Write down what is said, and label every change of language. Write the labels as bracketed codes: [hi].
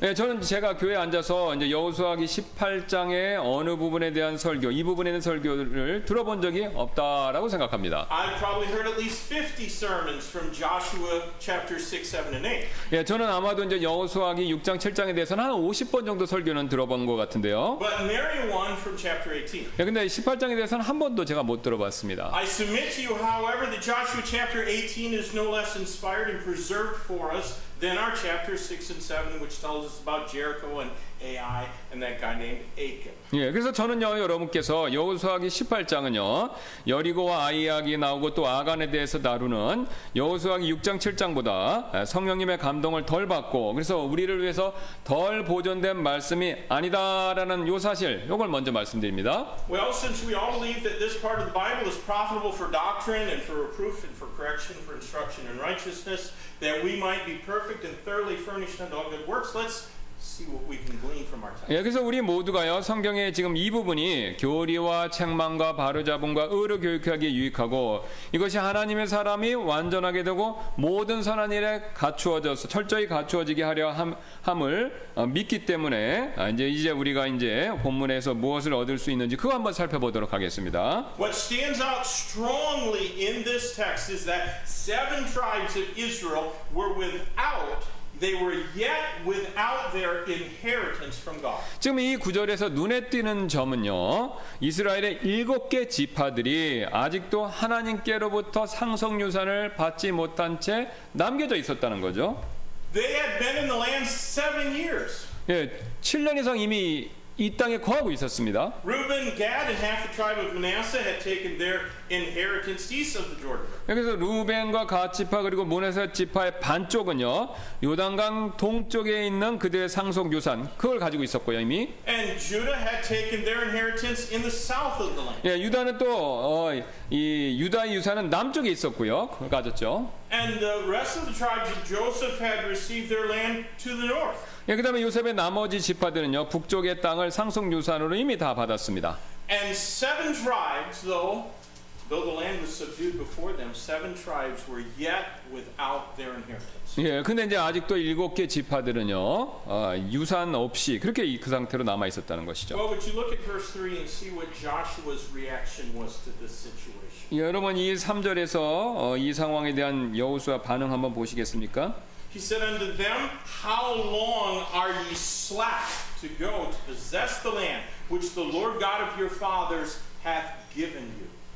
[ko] 예, 저는 제가 교회에 앉아서 이제 여호수아기 18장의 어느 부분에 대한 설교, 이 부분에 대한 설교를 들어본 적이 없다라고 생각합니다. [en] I've probably heard at least 50 sermons from Joshua chapter 6, 7, and 8. [ko] 예, 저는 아마도 이제 여호수아기 6장, 7장에 대해서는 한 50번 정도 설교는 들어본 것 같은데요. [en] But nary one from chapter 18. [ko] 예, 근데 18장에 대해서는 한 번도 제가 못 들어봤습니다. [en] I submit to you, however, that Joshua chapter 18 is no less inspired and preserved for us than our chapters 6 and 7, which tells us about Jericho and Ai and that guy named Achan. [ko] 예, 그래서 저는요 여러분께서 여호수아기 18장은요 여리고와 아이약이 나오고 또 아간에 대해서 다루는 여호수아기 6장 7장보다 성령님의 감동을 덜 받고 그래서 우리를 위해서 덜 보존된 말씀이 아니다라는 요 사실 요걸 먼저 말씀드립니다. [en] Well, since we all believe that this part of the Bible is profitable for doctrine and for reproof and for correction, for instruction in righteousness, that we might be perfect and thoroughly furnished unto all good works, let's see what we can glean from our text. [ko] 예, 그래서 우리 모두가요 성경의 지금 이 부분이 교리와 책망과 바로잡음과 의로 교육하기에 유익하고 이것이 하나님의 사람이 완전하게 되고 모든 선한 일에 갖추어져서 철저히 갖추어지게 하려 함을 믿기 때문에 이제 우리가 이제 본문에서 무엇을 얻을 수 있는지 그거 한번 살펴보도록 하겠습니다. [en] What stands out strongly in this text is that 7 tribes of Israel were they were yet without their inheritance from God. [ko] 지금 이 구절에서 눈에 띄는 점은요. 이스라엘의 7개 지파들이 아직도 하나님께로부터 상속유산을 받지 못한 채 남겨져 있었다는 거죠. [en] They had been in the land 7 years. [ko] 예, 7년 이상 이미 이 땅에 거하고 있었습니다. [en] Reuben, Gad, and half the tribe of Manasseh had taken their inheritance east of the Jordan River. [ko] 그래서 루벤과 갓 지파 그리고 므낫세 지파의 반쪽은요 요단강 동쪽에 있는 그들의 상속 유산 그걸 가지고 있었고요 이미. [en] And Judah had taken their inheritance in the south of the land. [ko] 예, 유다는 또 이 유다의 유산은 남쪽에 있었고요. 그걸 가졌죠. [en] And the rest of the tribes of Joseph had received their land to the north. [ko] 예, 그다음에 요셉의 나머지 지파들은요 북쪽의 땅을 상속 유산으로 이미 다 받았습니다. [en] And 7 tribes, though the land was subdued before them, 7 tribes were yet without their inheritance. [ko] 예, 근데 이제 아직도 7개 지파들은요 유산 없이 그렇게 그 상태로 남아 있었다는 것이죠. [en] Well, would you look at verse 3 and see what Joshua's reaction was to this situation? [ko] 예, 여러분 이 3절에서 이 상황에 대한 여호수아 반응 한번 보시겠습니까? [en] He said unto them, How long are ye slack to go to possess the land which the Lord God of your fathers hath given you?